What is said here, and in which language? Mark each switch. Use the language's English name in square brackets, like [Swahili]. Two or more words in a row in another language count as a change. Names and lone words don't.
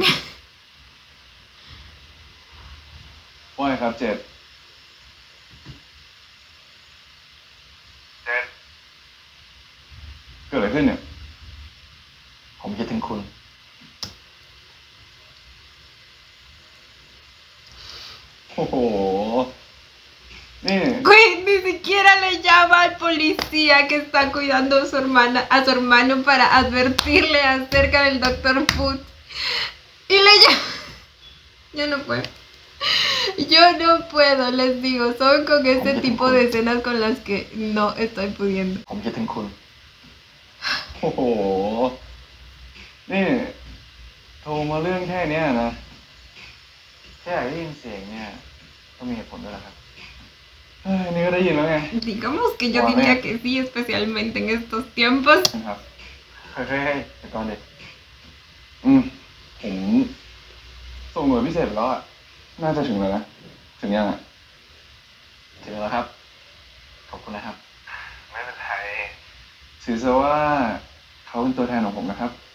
[Thai] ว่าไงครับเจษเกิดอะไรขึ้นเนี่ย ผมคิดถึงคุณ โอ้โห นี่ [Spanish] Güey, ni siquiera le llama al policía que está cuidando a su hermano para advertirle acerca del Dr. Foot. Y le llama... Yo no puedo. Yo no puedo, les digo. Son con este tipo de escenas con las que no estoy pudiendo. [Thai] ผมคิดถึงคุณ โอ้โห นี่โทรมาเรื่องแค่เนี้ยนะ แค่อยากได้ยินเสียงเนี่ยต้องมีเหตุผลด้วยเหรอครับ เฮ้ยนี่ก็ได้ยินแล้วไง [Spanish] Digamos que yo diría que sí, especialmente en estos tiempos. [Thai] นะครับ เฮ้ยๆเดี๋ยวก่อนดิ ผมส่งหน่วยพิเศษไปแล้วอะน่าจะถึงแล้วนะ ถึงยังอะ ถึงแล้วครับ ขอบคุณนะครับ ไม่เป็นไรถือซะว่าเขาเป็นตัวแทนของผมนะครับ